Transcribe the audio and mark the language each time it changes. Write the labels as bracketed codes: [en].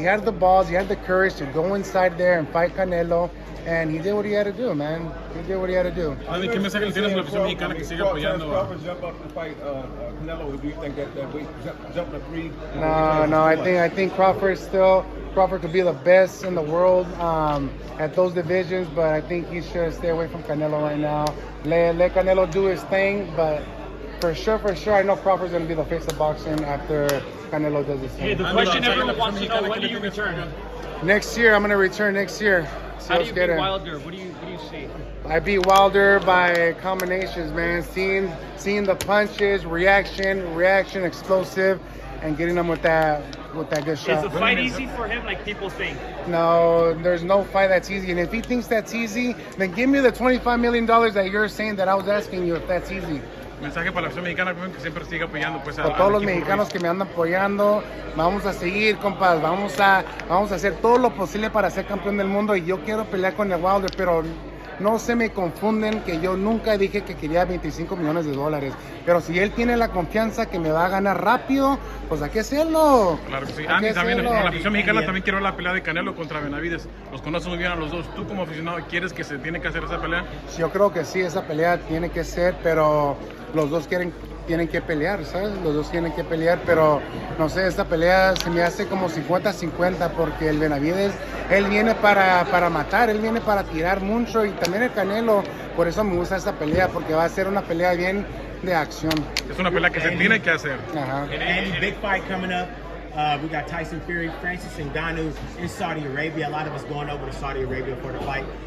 [en] He had the balls, he had the courage to go inside there and fight Canelo. And he did what he had to do, man. He did what he had to do. I mean, [es] ¿qué mensaje le tienes a la afición mexicana que sigue apoyando? [en] Crawford jump up to fight Canelo. Do you think that weight jumped up 3? No. I think Crawford could be the best in the world at those divisions, but I think he should stay away from Canelo right now. Let Canelo do his thing, but for sure, I know Crawford's going to be the face of boxing after Canelo does his thing. Hey, the question everyone wants to know: when do you return? Next year, I'm going to return next year. How do you beat Wilder? What do you see? I beat Wilder by combinations, man. Seeing the punches, reaction, explosive, and getting them with that good shot. Is the fight easy for him, like people think? No, there's no fight that's easy. And if he thinks that's easy, then give me the $25 million that you're saying that I was asking you if that's easy. [es] Mensaje para la afición mexicana que siempre sigue apoyando pues a todos los mexicanos que me andan apoyando, vamos a seguir, compas, vamos a hacer todo lo posible para ser campeón del mundo y yo quiero pelear con el Wilder, pero no se me confunden que yo nunca dije que quería $25 millones. Pero si él tiene la confianza que me va a ganar rápido, pues hay que hacerlo. Claro que sí. Andy, también, la afición mexicana también quiere ver la pelea de Canelo contra Benavidez. Los conoces muy bien a los dos. ¿Tú como aficionado quieres que se tiene que hacer esa pelea? Yo creo que sí, esa pelea tiene que ser, pero los dos tienen que pelear, ¿sabes? Los dos tienen que pelear, pero no sé, esta pelea se me hace como 50-50 porque el Benavidez, él viene para matar, él viene para tirar mucho y también el Canelo, por eso me gusta esta pelea porque va a ser una pelea bien de acción. Es una pelea que se tiene que hacer. Ajá. [en] And big fight coming up. We got Tyson Fury, Francis Ngannou in Saudi Arabia. A lot of us going over to Saudi Arabia for the fight.